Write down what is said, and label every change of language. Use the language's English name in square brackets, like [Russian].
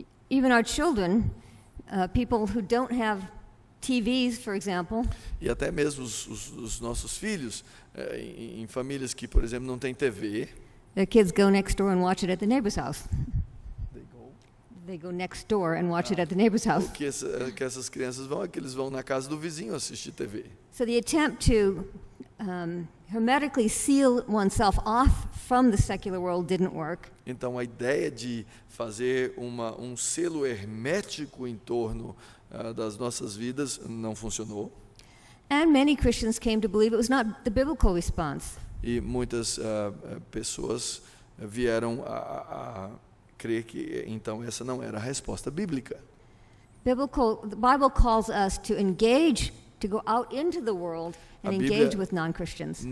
[English] Even our children, people who don't have TVs, for example, [Portuguese] E até mesmo os nossos filhos, em famílias que, por exemplo, não têm TV, [English] their kids go next door and watch it at the neighbor's house. They go next door and watch it at the neighbor's house. [Portuguese] o que essas crianças vão é que eles vão na casa do vizinho assistir TV. [English] So the attempt to hermetically seal oneself off from the secular world didn't work. [Portuguese] Então, a ideia de fazer um selo hermético em torno das nossas vidas não funcionou. [English] And many Christians came to believe it was not the biblical response. [Portuguese] E muitas pessoas vieram a crer que então essa não era a resposta bíblica. [English] The Bible calls us to engage, to go out into the world and engage with non-Christians.